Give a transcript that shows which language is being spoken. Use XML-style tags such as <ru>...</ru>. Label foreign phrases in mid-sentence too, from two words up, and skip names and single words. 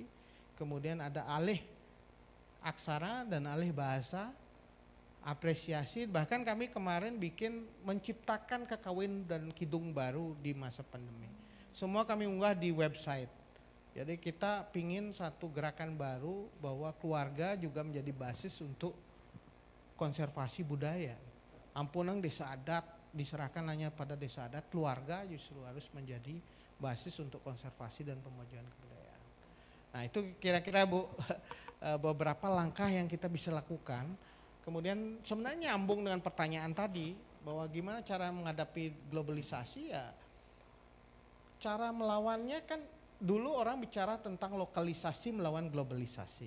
<id>Kemudian ada alih aksara dan alih bahasa, apresiasi. Bahkan kami kemarin menciptakan kakawin dan kidung baru di masa pandemi. Semua kami unggah di website. Jadi kita pingin satu gerakan baru bahwa keluarga juga menjadi basis untuk konservasi budaya. Ampunang desa adat diserahkan hanya pada desa adat, keluarga justru harus menjadi basis untuk konservasi dan pemajuan kebudayaan. Nah itu kira-kira Bu beberapa langkah yang kita bisa lakukan. Kemudian sebenarnya nyambung dengan pertanyaan tadi bahwa gimana cara menghadapi globalisasi ya, cara melawannya kan dulu orang bicara tentang lokalisasi melawan globalisasi.</id>